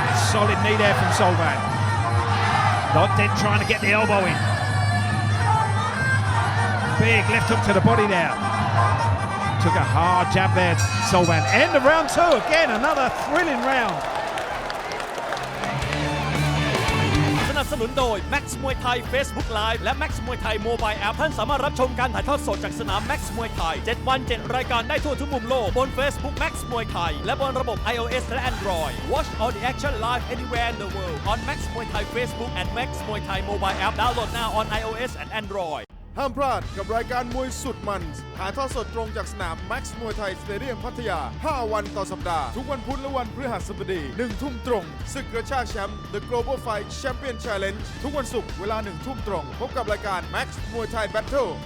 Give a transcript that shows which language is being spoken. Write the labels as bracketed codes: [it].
[en] Solid knee there from Solvan. Dotden trying to get the elbow in. Big left hook to the body there. Took a hard jab there, Solvan. End of round 2 again, another thrilling round. [th] สนับสนุนโดย Max Muay Thai Facebook Live และ Max Muay Thai Mobile App ท่านสามารถรับชมการถ่ายทอดสดจากสนาม Max Muay Thai 7 วัน 7 รายการได้ทั่วทุกมุมโลกบน Facebook Max Muay Thai และบนระบบ iOS และ Android. [en] Watch all the action live anywhere in the world on Max Muay Thai Facebook and Max Muay Thai Mobile App. Download now on iOS and Android. [th] ห้ามพลาดกับรายการมวยสุดมันถ่ายทอดสดตรงจากสนาม Max Muay Thai Stadium พัทยา 5 วันต่อสัปดาห์ทุกวันพุธและวันพฤหัสบดี 1 ทุ่มตรงศึกกระชากแชมป์ The Global Fight Champion Challenge ทุกวันศุกร์เวลา 1 ทุ่มตรงพบกับรายการ Max Muay Thai Battle